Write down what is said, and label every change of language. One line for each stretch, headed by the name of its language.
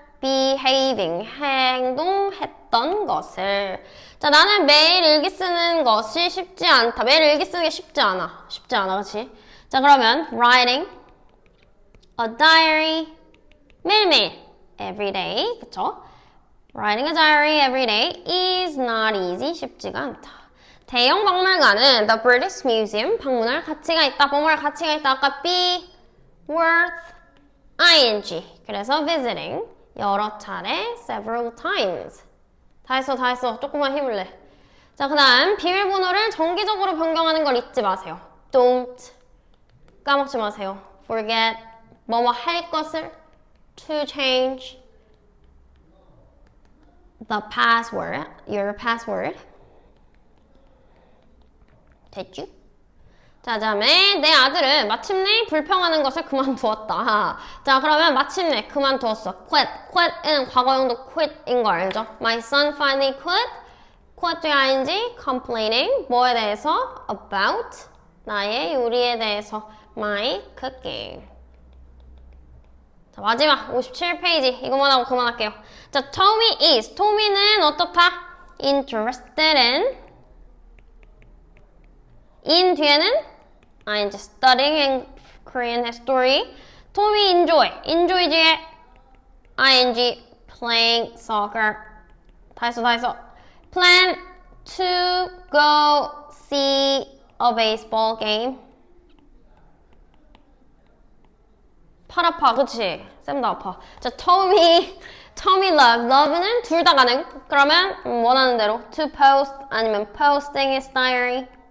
Korean: behaving 행동했던 것을. 자, 나는 매일 일기 쓰는 것이 쉽지 않다. 매일 일기 쓰는 게 쉽지 않아, 그치? 자, 그러면
English: writing a diary
Korean: 매일매일
English: every day,
Korean: 그쵸?
English: Writing a diary every day is not easy.
Korean: 쉽지가 않다. 대형 박물관은 The British Museum 방문할 가치가 있다. 뭐할 가치가 있다? 아까
English: be worth ing.
Korean: 그래서 visiting 여러 차례
English: several times.
Korean: 다 했어. 조금만 힘을 내. 자, 그 다음 비밀번호를 정기적으로 변경하는 걸 잊지 마세요. Don't 까먹지 마세요.
English: Forget
Korean: 뭐뭐 할 것을
English: to change the password, your password.
Korean: 됐죠? 자, 다음에 내 아들은 마침내 불평하는 것을 그만두었다. 자, 그러면 마침내 그만두었어. quit은 과거형도 quit인 거 알죠?
English: My son finally quit ing, complaining 뭐에 대해서?
Korean: about 나의 요리에 대해서
English: my cooking.
Korean: 자, 마지막 57페이지 이것만 하고 그만할게요. 자, Tommy는 어떻다?
English: interested in
Korean: 뒤에는
English: ing studying Korean history. Tommy enjoy
Korean: 뒤에
English: ing playing soccer.
Korean: 다 했어.
English: plan to go see a baseball game.
Korean: 팔 아파, 그치? 쌤도 아파. 자, Tommy love는 둘 다 가능. 그러면 원하는 대로
English: to post
Korean: 아니면
English: posting his diary.